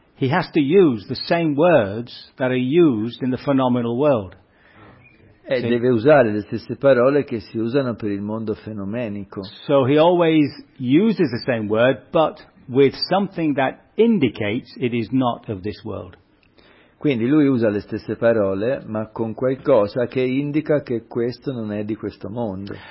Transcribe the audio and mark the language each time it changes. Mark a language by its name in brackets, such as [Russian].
[English] he has to use the same words that are used in the phenomenal world. [Italian] E deve usare le stesse parole che si usano per il mondo fenomenico. [English] So he always uses the same word, but with something that indicates it is not of this world. [Italian] Quindi lui usa le stesse parole, ma con qualcosa che indica che questo non è di questo mondo.